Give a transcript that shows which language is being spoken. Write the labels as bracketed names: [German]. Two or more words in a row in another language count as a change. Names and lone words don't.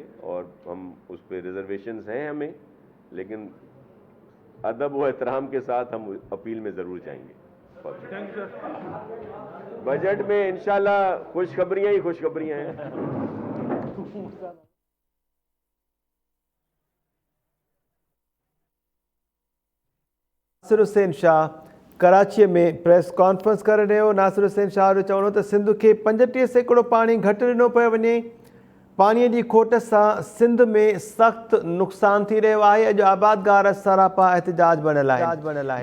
[Urdu] اور ہم اس پہ ریزرویشنز ہیں ہمیں, لیکن ادب و احترام کے ساتھ ہم اپیل میں ضرور جائیں گے. [English] Thank you sir. [Urdu] بجٹ میں انشاءاللہ خوشخبریاں ہی خوشخبریاں ہیں. [Sindhi] नासिर हुसैन शाह कराची में [English] press conference [Sindhi] करे रहियो. नासिर हुसैन शाह जो चवणो त सिंध खे 35% पाणी घटि ॾिनो पियो वञे. पाणीअ जी खोट सां सिंध में सख़्तु नुक़सान थी रहियो आहे. अॼु आबादगार सरापा एहतिजाज बणियल आहे.